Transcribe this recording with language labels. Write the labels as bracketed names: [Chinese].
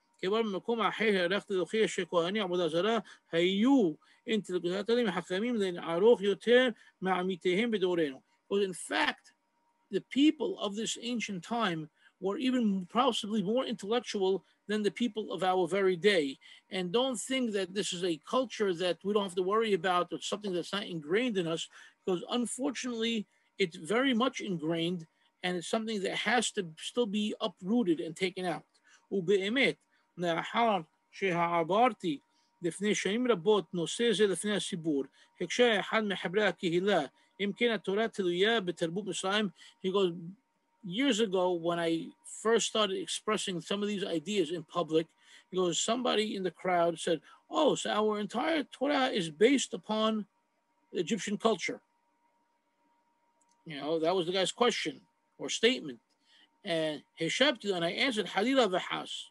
[Hebrew] כבר במקום אחר הערכת להוכיח שכהני עבודה זרה היו אינטלקטואלים חכמים לערוך יותר מעמיתיהם בדורנו. [English] But in fact, the people of this ancient time were even possibly more intellectual than the people of our very day. And don't think that this is a culture that we don't have to worry about or something that's not ingrained in us, because unfortunately it's very much ingrained and it's something that has to still be uprooted and taken out. [Hebrew] ובאמת, לאחר שהעברתי לפני שנים רבות נושא זה לפני הציבור, הקשה אחד מחברי הקהילה, אם כן התורה תלויה בתרבות מצרים. [English] He goes, years ago when I first started expressing some of these ideas in public, he goes, somebody in the crowd said, oh, so our entire Torah is based upon Egyptian culture. You know, that was the guy's question or statement. And [Hebrew] Heshabti, [English] and I answered, [Hebrew] Halila v'has.